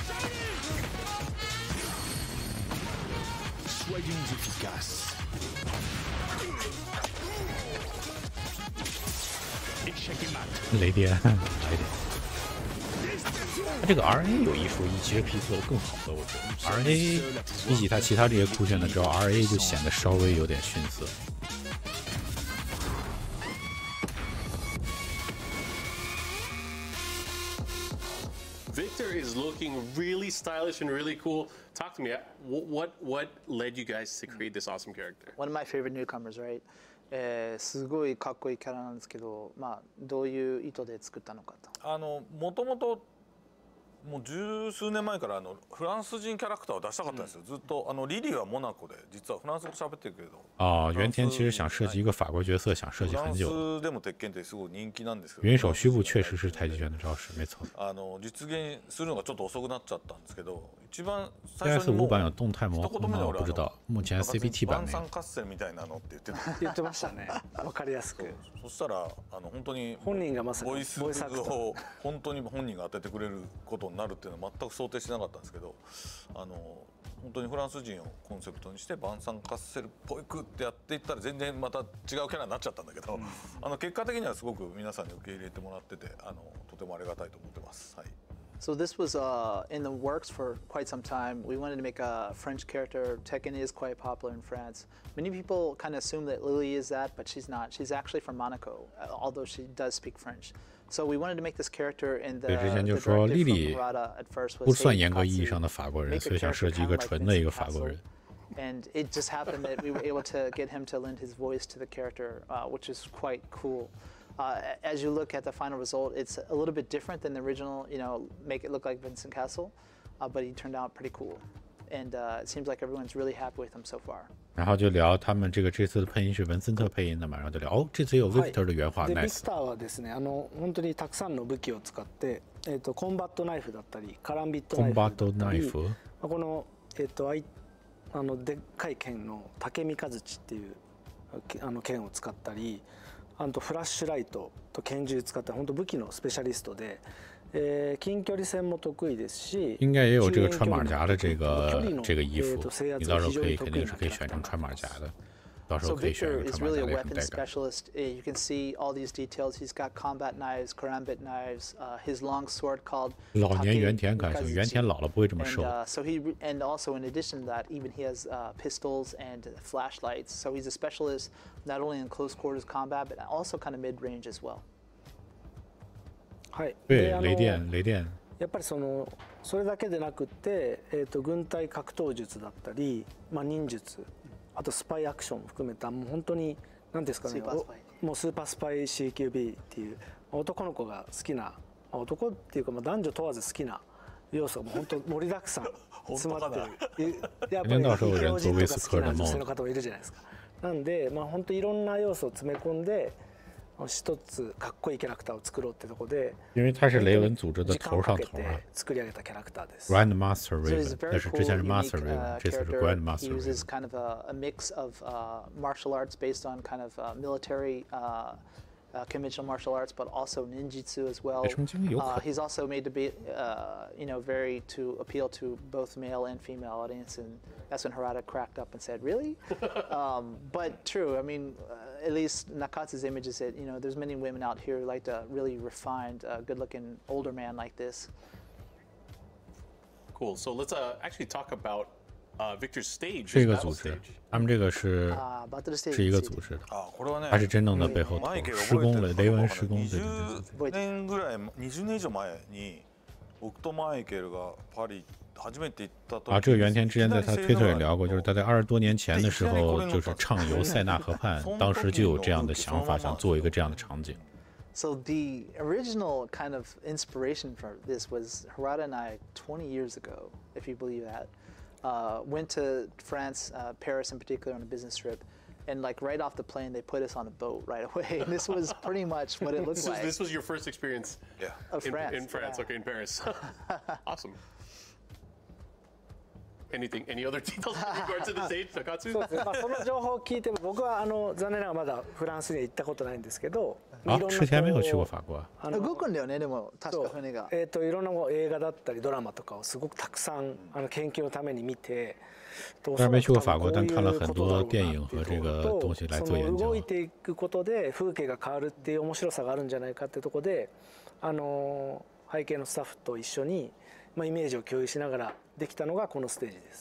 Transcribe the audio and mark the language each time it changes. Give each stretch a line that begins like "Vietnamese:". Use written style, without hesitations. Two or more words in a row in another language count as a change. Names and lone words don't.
Chinese: 雷电，雷电。他这个 RA 有一说一，其实可以做得更好的，我觉得 RA 比起他其他这些酷炫的招 ，RA 就显得稍微有点逊色。
English: Victor is looking really stylish and really cool. Talk to me. What led you guys to create this awesome character? One of my favorite newcomers, right?
Japanese: すごいかっこいいキャラなんですけど、まあどういう意図で作ったのかと。もともともう十数年前からフランス人キャラクターを出したかったんですよ。ずっとリリーはモナコで実はフランス語喋ってるけど。
Chinese: 原田其实想设计一个法国角色，想设计很久。
Japanese: フランスでも鉄拳ってすごい人気なんですけど。
Chinese: 云手虚步确实是太极拳的招式，没错。
Japanese: 実現するのがちょっと遅くなっちゃったんですけど、一番最初にもう
Chinese: PS5 版有动态模糊吗？我不知道，目前 CBT 版没有。
Japanese: 晩餐合戦みたいなのって言ってましたね。わかりやすく。そしたら本当に本人がまさにボイスを本当に本人が当ててくれることになるっていうのは全く想定してなかったんですけど、本当にフランス人をコンセプトにして晩餐カッセルっぽくってやっていったら全然また違うキャラになっちゃったんだけど、結果的にはすごく皆さんに受け入れてもらっててとてもありがたいと思ってます。はい。
English: So this was in the works for quite some time. We wanted to make a French character. Tekken is quite popular in France. Many people kind of assume that Lily is that, but she's not. She's actually from Monaco, although she does speak French. So we wanted to make this character in the directive from Harada at first was
Chinese: 不算严格意义上的法国人，所以想设计一个纯的一个法国人。
English: And it just happened that we were able to get him to lend his voice to the character, which is quite cool. As you look at the final result, it's a little bit different than the original, make it look like Vincent Castle, but he turned out pretty cool. And it seems like everyone's really happy with him so far.
Chinese: 然后就聊他们这次的配音是文森特配音的嘛，然后就聊这次有 Victor 的原画
Japanese: Victor はですね、本当にたくさんの武器を使って、コンバットナイフだったり、カランビットナイフだったり、このでっかい剣の竹三日槌っていう剣を使ったり。フラッシュライトと拳銃使って本当武器のスペシャリストで、近距離戦も得意ですし，
Chinese: 应该也有这个穿马甲的这个衣服，你到时候肯定是可以选成穿马甲的。到时候可以选一个穿马甲的很带感。
English: You can see all these details. He's got combat knives, karambit knives, his long sword called.
Chinese: 老年原田感觉，原田老了不会这么瘦。
English: So and also in addition to that, even he has pistols and flashlights. So he's a specialist not only in close quarters combat, but also kind of mid-range as well.
Japanese: はい。
Chinese: 对，雷電。
Japanese: やっぱりそれだけでなくて、軍隊格闘術だったり、忍術。あとスパイアクションも含めたもう本当に何ですかね、もうスーパースパイ CQB っていう男の子が好きな男っていうか男女問わず好きな要素がもう本当盛りだくさん詰まってる。やっぱり標準とか好きな女性の方もいるじゃないですか。なんで本当いろんな要素を詰め込んで一つかっこいいキャラクターを作ろうってとこで。
Chinese: 因为他是雷文组织的头上头啊。
Japanese: 作り上げたキャラクターです。
Chinese: Grandmaster Raven，但是之前是 Master Raven， 这次是 Grandmaster
English: Raven。He uses kind of a mix of martial arts based on kind of military conventional martial arts, but also ninjutsu as well. He's also made to be, very to appeal to both male and female audience, and that's when Harada cracked up and said, "Really?" But true. I mean, at least Nakatsu's image is that there's many women out here who like to really refined, good-looking older man like this. Cool. So let's actually talk about Victor's stage.
Chinese: 是一个组织，他们这个是一个组织的，他是真正的背后头施工了，雷文施工的。
Japanese: 20年ぐらい、20年以上前に僕とマイケルがパリ初めて行った時。
Chinese: 这个原田之前在他推特也聊过，就是他在20多年前的时候，就是畅游塞纳河畔，当时就有这样的想法，想做一个这样的场景。
English: So the original kind of inspiration for this was Harada and I 20 years ago, if you believe that. Went to France, Paris in particular, on a business trip, and right off the plane, they put us on a boat right away. And this was pretty much what it looked like. This was your first experience of France. In France, okay, in Paris. Awesome. Any other details in regards to the stage, Takatsu?
Japanese: そうですね。その情報を聞いても僕は残念ながらまだフランスには行ったことないんですけど。
Chinese: 之前没有去过法国。
Japanese: 動くんだよねでも確か船が。いろんな映画だったりドラマとかをすごくたくさん研究のために見て。
Chinese: 虽然没去过法国，但看了很多电影和这个东西来做研究。
Japanese: 動いていくことで風景が変わるっていう面白さがあるんじゃないかっていうところで、背景のスタッフと一緒にイメージを共有しながらできたのがこのステージです。